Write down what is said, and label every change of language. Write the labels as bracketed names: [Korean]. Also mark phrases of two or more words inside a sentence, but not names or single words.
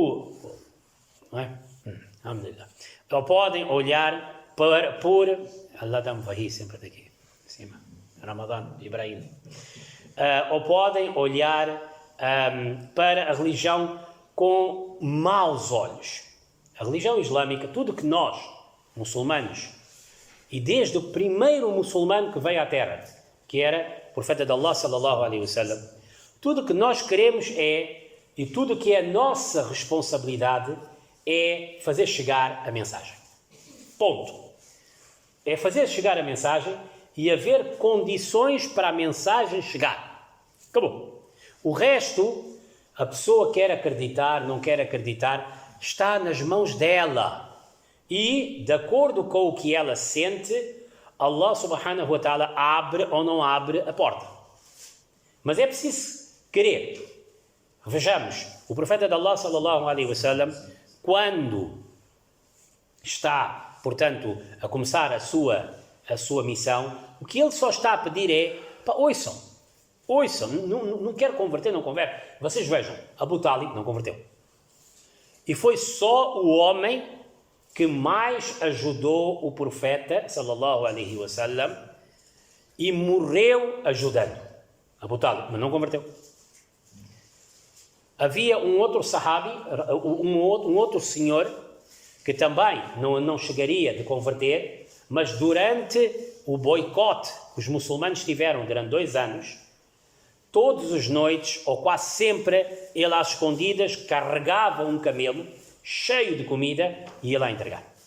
[Portuguese] ou podem olhar por Allah dá-me vahi sempre daqui em cima, Ramadã, Ibrahim, ou podem olhar para a religião com maus olhos. A religião islâmica, tudo que nós, muçulmanos, e desde o primeiro muçulmano que veio à Terra, que era o profeta de Allah, [Arabic] صلى الله عليه وسلم, [Portuguese] tudo que nós queremos e tudo que é a nossa responsabilidade é fazer chegar a mensagem. Ponto. É fazer chegar a mensagem e haver condições para a mensagem chegar. Acabou. O resto, a pessoa quer acreditar, não quer acreditar, está nas mãos dela. E, de acordo com o que ela sente, Allah [Arabic] سبحانه وتعالى [Portuguese] abre ou não abre a porta. Mas é preciso querer. Vejamos, o profeta de Allah [Arabic] صلى الله عليه وسلم, [Portuguese] quando está, portanto, a começar a sua missão, o que ele só está a pedir é, ouçam, ouçam, não quero converter, não converte. Vocês vejam, Abu Talib não converteu. E foi só o homem que mais ajudou o profeta, [Arabic] صلى الله عليه وسلم, [Portuguese] e morreu ajudando. Abu Talib, mas não converteu. Havia um outro sahabi, um outro senhor, que também não chegaria de converter, mas durante o boicote que os muçulmanos tiveram durante 2 anos, todas as noites, ou quase sempre, ele às escondidas carregava um camelo cheio de comida e ia lá entregar.